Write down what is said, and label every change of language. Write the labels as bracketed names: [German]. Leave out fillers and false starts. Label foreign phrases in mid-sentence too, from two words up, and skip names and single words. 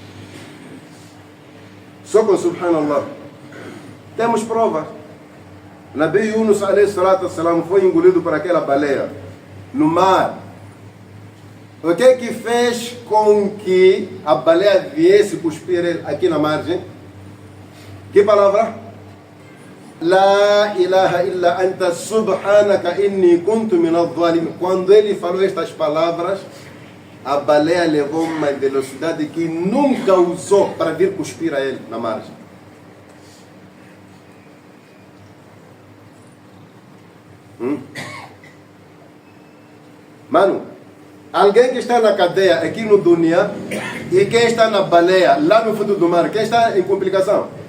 [Portuguese] Só com Subhanallah. Temos prova. Nabi Yunus a.s. foi engolido por aquela baleia no mar. O que é que fez com que a baleia viesse cuspir aqui na margem? Que palavra? [Arabic] لا إله إلا أنت سبحانك إني كنت من الظالمين. [Portuguese] Quando ele falou estas palavras, a baleia levou uma velocidade que nunca usou para vir cuspir a ele na margem. Mano, alguém que está na cadeia aqui no Dunia e quem está na baleia lá no fundo do mar, quem está em complicação?